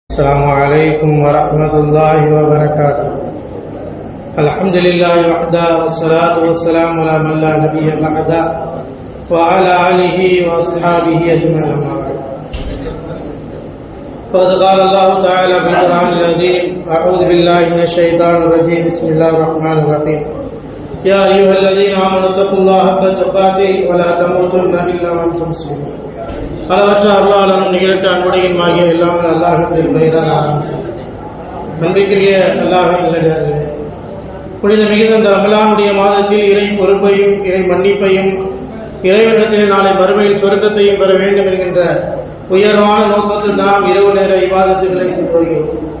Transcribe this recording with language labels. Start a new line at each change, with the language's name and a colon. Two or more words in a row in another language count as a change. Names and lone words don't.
Arabic: السلام عليكم ورحمة الله وبركاته. الحمد لله وحده والصلاة والسلام على من لا نبي بعده وعلى آله وأصحابه أجمعين. فقد قال الله تعالى في القرآن العظيم: أعوذ بالله من الشيطان الرجيم. بسم الله الرحمن الرحيم. يا أيها الذين آمنوا اتقوا الله حق تقاته ولا تموتن إلا وأنتم مسلمون.
Tamil: அளவற்ற அருளாளனும் நிகழ்த்த அன்புடையின் ஆகிய எல்லாமே அல்லாஹ்வின் பெயரால் ஆரம்பிக்கும். நம்பிக்கைய அல்லாஹ்வின் நல்லடியார்களே, புனித மிகுந்த அந்த ரமலானுடைய மாதத்தில் இறை பொறுப்பையும் இறை மன்னிப்பையும் இறைவனிடத்தில் நாளை மறுமையில் சொர்க்கத்தையும் பெற வேண்டும் என்கின்ற உயர்வான நோக்கத்தில் நாம் இரவு நேர இபாதத்துகளை செய்து வருகிறோம்.